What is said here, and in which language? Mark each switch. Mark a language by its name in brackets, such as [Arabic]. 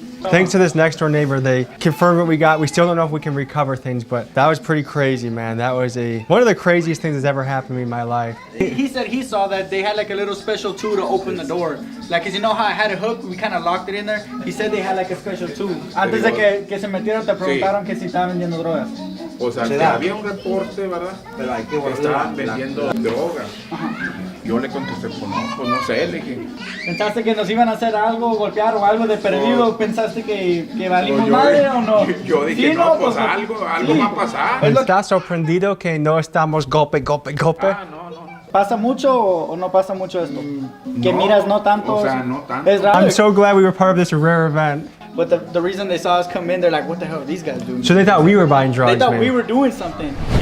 [English] Thanks to this next door neighbor, they confirmed what we got. We still don't know if we can recover things, but that was pretty crazy, man. That was one of the craziest things that's ever happened to me in my life. He said he saw that they had like a little special tool to open the door. Like, 'cause you know how I had a hook, we kind of locked it in there. He said they had like a special tool. [Spanish] Antes de que se metieron te preguntaron que si estaban vendiendo drogas. O sea, que había un reporte, ¿verdad? Que estaban vendiendo drogas. Yo le contesté, pues no sé, le dije. ¿Pensaste que nos iban a hacer algo, golpear o algo de perdido? ¿Pensaste que valimos madre o no? Yo dije, Sí, no, pues pues, algo sí. va a pasar. ¿Estás sorprendido que no estamos golpe? Ah, no. ¿Pasa mucho o no pasa mucho esto? Que miras no tanto. O sea, no tanto. Es raro. [English] I'm so glad we were part of this rare event. But the reason they saw us come in, they're like, what the hell are these guys doing? So they thought we were buying drugs, They thought man. we were doing something.